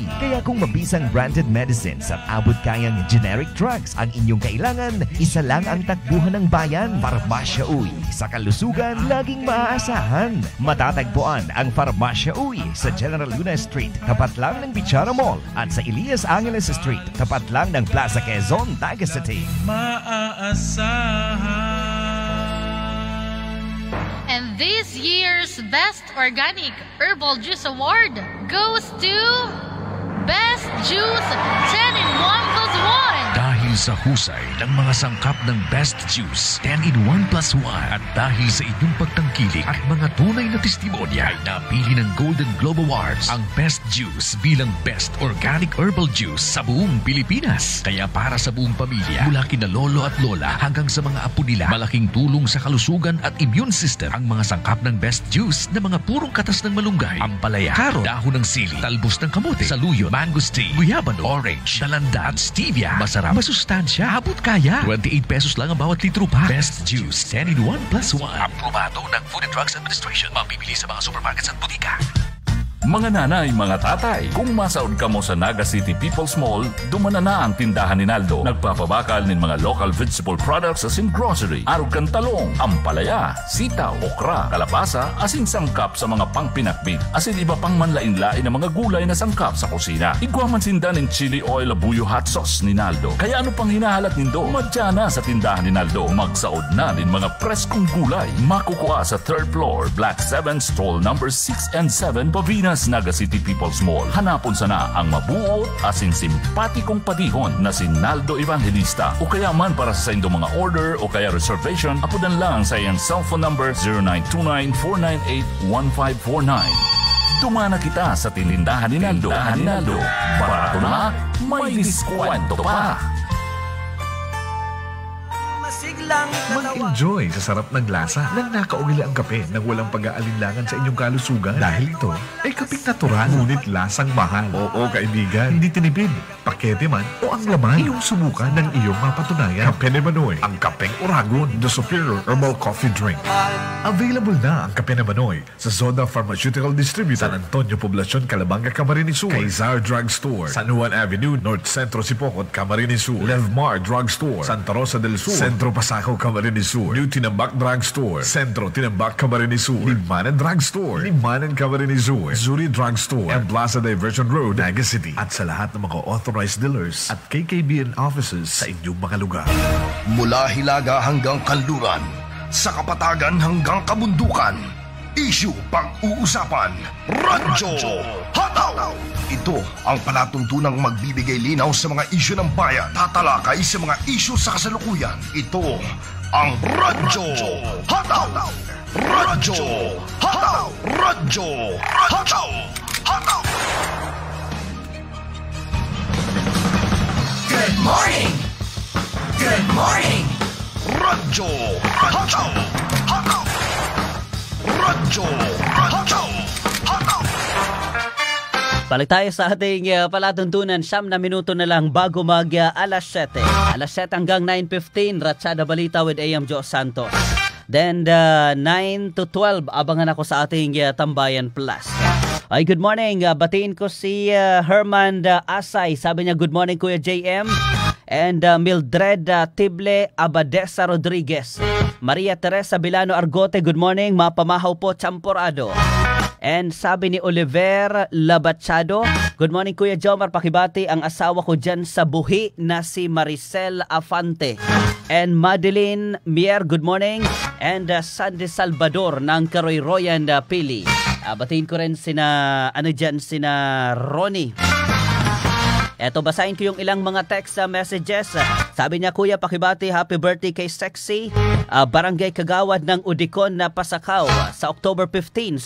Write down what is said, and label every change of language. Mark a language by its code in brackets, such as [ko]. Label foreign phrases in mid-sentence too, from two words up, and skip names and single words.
[tl] Kaya kung mabisang [en] branded medicines [tl] at abot kayang [en] generic drugs [tl] ang inyong kailangan, isa lang ang takbuhan ng bayan. Parmasya Uy sa kalusugan laging maaasahan. Matatagpuan ang Parmasya Uy sa General Luna Street, tapat lang ng Bichara Mall, at sa Elias Angeles Street, tapat lang ng Plaza Quezon, Naga City. [en] And this year's Best Organic Herbal Juice Award goes to Best Juice 10-in-1+1. [tl] Dahil sa husay ng mga sangkap ng Best Juice 10-in-1+1 at dahil sa inyong pagtangkilik at mga tunay na testimonya, ay napili ng Golden Globe Awards ang Best Juice bilang Best Organic Herbal Juice sa buong Pilipinas. Kaya para sa buong pamilya, mula kina lolo at lola hanggang sa mga apo nila, malaking tulong sa kalusugan at [en] immune system [tl] ang mga sangkap ng Best Juice na mga purong katas ng malunggay, ampalaya, karo, dahon ng sili, talbos ng kamote, saluyo, mangosteen, guyabano, orange, dalanda at stevia. Masarap, masustansya, abot kaya. 28 pesos lang ang bawat litro pa. Best Juice 10-in-1+1. Aprobado ng Food and Drugs Administration. Mabibili sa mga supermarkets at butika. [bik] Mga nanay, mga tatay, kung masaod ka mo sa Naga City People's Mall, dumana na ang tindahan ni Naldo. Nagpapabakal ng mga [en] local vegetable products as in grocery, [bik] arog kang talong, ampalaya, sitaw, okra, kalabasa, asin sangkap sa mga pangpinakbit, asin iba pang manlain-lain na mga gulay na sangkap sa kusina. Igwaman sinda ng [en] chili oil [bik] abuyo [en] hot sauce [bik] ni Naldo. Kaya ano pang hinahalat nindo? Madya na sa tindahan ni Naldo. Magsaod na ng mga preskong gulay. [tl] Makukuha sa 3rd floor, Black 7, [en] stall number 6 and 7, [tl] Pavinas, Naga City People's Mall. [bik] Hanapon sana ang mabuot asin simpatikong padihon na si Naldo Evangelista. O kaya man para sa inyong mga order o kaya reservation, apudan lang sa iyang [en] cellphone number [bik] 0929-498-1549. Tumana kita sa tinindahan ni Naldo. Barato na, may diskwento pa. [tl] Mag-enjoy sa sarap ng lasa ng nakaugili ang kape nang walang pag-aalinlangan sa inyong kalusugan. Dahil ito ay kaping natural, ngunit lasang mahal. Oo kaibigan, hindi tinipid, pakete man o ang laman, iyong subukan ng iyong mapatunayan. Kape ni Manoy, ang kapeng Oragon, [en] the superior herbal coffee drink. [tl] Available na ang kape ni Manoy sa Zoda Pharmaceutical Distributor, San Antonio Poblacion, Calabanga, Camarines Sur, Kaysar Drug Store, San Juan Avenue, North Centro Sipocot, Camarines Sur, Levmar Drug Store, Santa Rosa del Sur, Centro Pasaco, Camarines Sur, New Tinambak Drug Store, Centro Tinambak, Camarines Sur, Limanan Drug Store, Limanan, Camarines Sur, Zuri Drug Store, and Plaza Diversion Road, Naga City. At sa lahat ng mga [en] authorized dealers [tl] at KKBN offices sa inyong mga lugar. Mula Hilaga hanggang Kanluran, sa Kapatagan hanggang Kabundukan, issue pang-uusapan, Radyo Hataw! Ito ang palatuntunang magbibigay linaw sa mga issue ng bayan, tatalakay sa mga issue sa kasalukuyan. Ito ang Radyo Hataw! Radyo Hataw! Radyo Hataw! Hataw! [en] Good morning! Good morning! [tl] Radyo Hataw! Hataw! Radyo Hataw! Hataw! Balik tayo sa ating palatuntunan. 9 na minuto na lang bago mag alas 7. Alas 7 hanggang 9:15, Ratsada Balita with AM Joe Santos. [en] Then 9 to 12, [tl] abangan ako sa ating Tambayan Plus. [en] Ay, good morning. [tl] Batiin ko si Herman Asay. Sabi niya, [en] good morning Kuya JM. and Mildred Tible Abadesa Rodriguez. [tl] Maria Teresa Bilano Argote, [en] good morning. [tl] Mapamahaw po Champorado. And sabi ni Oliver Labachado, [en] good morning [tl] Kuya Jomar, pakibati ang asawa ko dyan sa buhi na si Maricel Afante. [en] And Madeline Mier, good morning. [tl] And Sandy Salvador ng Karoy-Royan Pili. Batiin ko rin sina Ronnie. Eto, basahin ko yung ilang mga [en] text messages. [tl] Sabi niya, Kuya, pakibati, [en] happy birthday [tl] kay Sexy. Barangay Kagawad ng Udicon na Pasakaw sa October 15.